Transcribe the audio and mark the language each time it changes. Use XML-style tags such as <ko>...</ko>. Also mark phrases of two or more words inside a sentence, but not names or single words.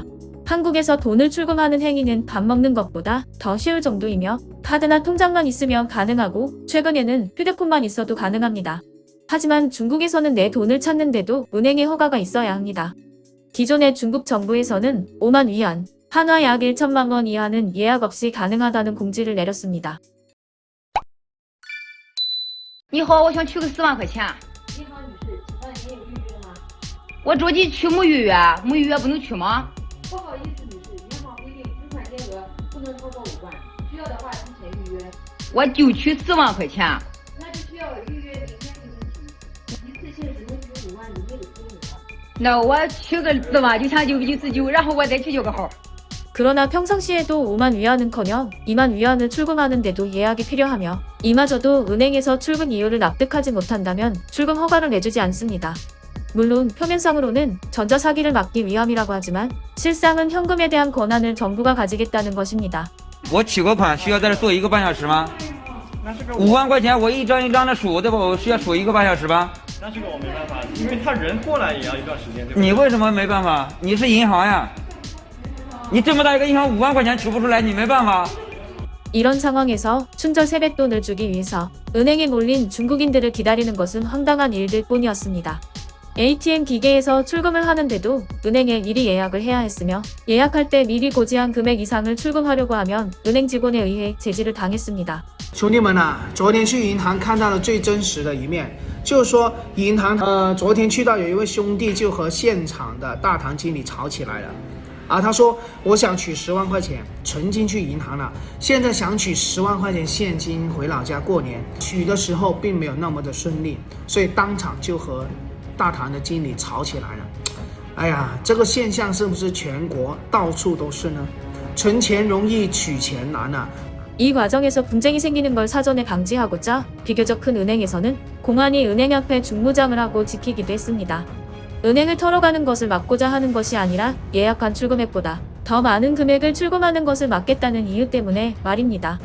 <ko>한국에서 돈을 출금하는 행위는 밥 먹는 것보다 더 쉬울 정도이며 카드나 통장만 있으면 가능하고 최근에는 휴대폰만 있어도 가능합니다. 하지만 중국에서는 내 돈을 찾는데도 은행의 허가가 있어야 합니다. 기존의 중국 정부에서는 5만 위안, 한화 약 1천만 원 이하는 예약 없이 가능하다는 공지를 내렸습니다.</ko> <zh>你好，我想取个4万块钱。你好，女士，请问您有预约吗？我着急取没预约，没预约不能取吗？不好意思，女士，银行规定取款金额不能超过5万，需要的话提前预约。我就取4万块钱。那就需要预约明天进行取，一次性只能取5万以内的金额。那我取个4万9,999，然后我再去就个号。</zh> <ko>그러나 평상시에도 5만 위안은커녕 2만 위안을 출금하는데도 예약이 필요하며 이마저도 은행에서 출금 이유를 납득하지 못한다면 출금 허가를 내주지 않습니다. 물론 표면상으로는 전자사기를 막기 위함이라고 하지만 실상은 현금에 대한 권한을 정부가 가지겠다는 것입니다.</ko> <zh>我取个款需要在这坐1个半小时吗？5万块钱我一张一张的数，对吧？我需要数1个半小时吧？那这个我没办法，因为他人过来也要一段时间，对吧？你为什么没办法？你是银行呀，你这么大一个银行5万块钱取不出来，你没办法。</zh> <ko>이런 상황에서 춘절 세뱃돈을 주기 위해서 은행에 몰린 중국인들을 기다리는 것은 황당한 일들 뿐이었습니다. ATM 기계에서 출금을 하는데도 은행에 미리 예약을 해야 했으며 예약할 때 미리 고지한 금액 이상을 출금하려고 하면 은행 직원에 의해 제지를 당했습니다.</ko> <zh>兄弟们呐、昨天去银行看到了最真实的一面，就是说银行昨天去到有一位兄弟就和现场的大堂经理吵起来了。他说我想取10万块钱存进去银行了，现在想取10万块钱现金回老家过年，取的时候并没有那么的顺利，所以当场就和大堂的经理吵起来了。哎呀，这个现象是不是全国到处都是呢？存钱容易取钱难啊。</zh> <ko>이 과정에서 분쟁이 생기는 걸 사전에 방지하고자 비교적 큰 은행에서는 공안이 은행 앞에 중무장을 하고 지키기도 했습니다. 은행을 털어가는 것을 막고자 하는 것이 아니라 예약한 출금액보다 더 많은 금액을 출금하는 것을 막겠다는 이유 때문에 말입니다.</ko>